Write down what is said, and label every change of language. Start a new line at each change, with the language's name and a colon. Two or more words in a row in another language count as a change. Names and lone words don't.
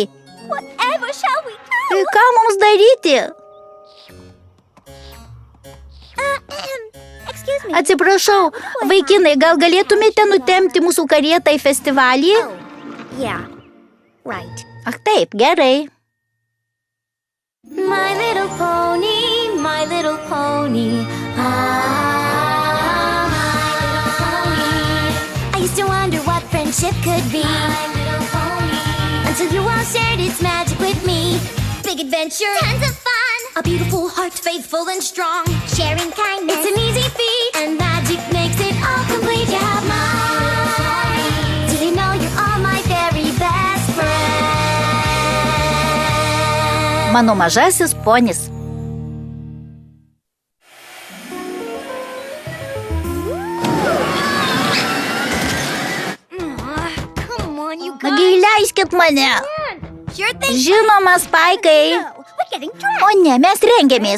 Lithuanian: Tai ką mums daryti? Atsiprašau, vaikinai, gal galėtumėte nutempti mūsų karietą į festivalį? Ach taip, gerai.
English: My little pony, I used to wonder what friendship could be, until you all shared its magic with me. Big adventure, tons of fun, a beautiful heart, faithful and strong. Sharing kindness, it's an easy feat, and magic makes it all complete. You have mine. Did you know you're all my very best friend?
Lithuanian: Mano mažasis ponis. Nagi, leiskit mane. Žinoma, Spaikai. O ne, mes rengiamės.